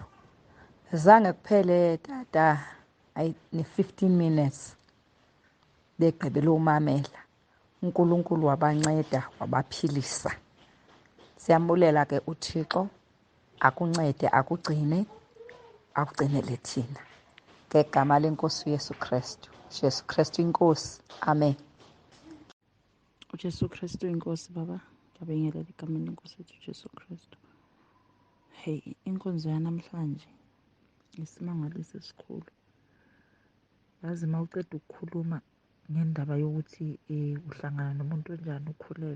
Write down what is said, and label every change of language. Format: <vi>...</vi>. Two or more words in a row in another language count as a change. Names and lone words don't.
<xh>Zange kuphele Tata ne-15 minutes begqibele umamela.</xh> <zu>uNkulunkulu wabanceda wabaphilisa.</zu> <xh>Siyambulela ke uThixo akuncede akugcinele thina ngegama lenkosi uYesu Kristu. Jesu Kristu inkosi. Amen.</xh> <zu>uJesu Kristu inkosi Baba. Ngiyabingelela egameni lenkosi yethu uJesu Kristu. Hey, inkonzo yanamhlanje isimangaliso esikhulu. Yazi uma uceda ukukhuluma ngendaba yokuthi uhlangana nomuntu onjani ukhulelwe.</zu>